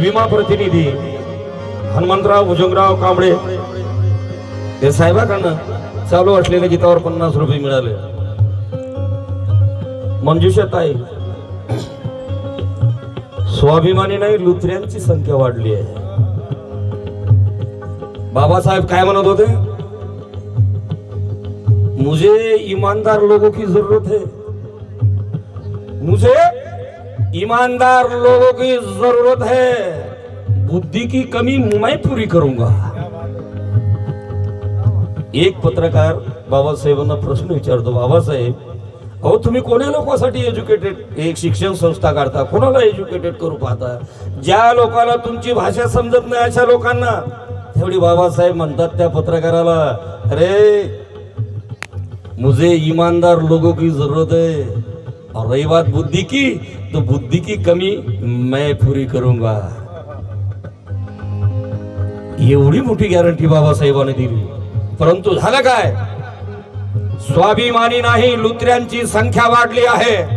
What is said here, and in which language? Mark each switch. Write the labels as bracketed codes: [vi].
[mr] प्रतिनिधी हनुमंतराव भुजंगराव कांबळे हे साहेबांना चालू असलेल्या गीतावर 50 रुपये मिळाले. मंजुषाताई स्वाभिमानी नाही, लुथऱ्यांची संख्या वाढली आहे. बाबासाहेब काय म्हणत होते, [hi] मुझे ईमानदार लोगों की जरूरत है, मुझे ईमानदार लोगों की जरूरत है, बुद्धि की कमी मैं पूरी करूंगा. [mr] एक पत्रकार बाबासाहेबांना प्रश्न विचारतो, बाबासाहेब अहो तुम्ही कोण्या लोकांसाठी एज्युकेटेड एक शिक्षण संस्था काढता, कोणाला एज्युकेटेड करू पाहता, ज्या लोकांना तुमची भाषा समजत नाही अशा लोकांना. तेवढी बाबासाहेब म्हणतात त्या पत्रकाराला, [hi] अरे मुझे ईमानदार लोगों की जरूरत है और रही बात बुद्धि की तो बुद्धि की कमी मैं पूरी करूंगा. [mr] एवढी मोठी गॅरंटी बाबासाहेबांनी दिली. परंतु झालं काय, स्वाभिमानी नाही, लुथऱ्यांची संख्या वाढली आहे.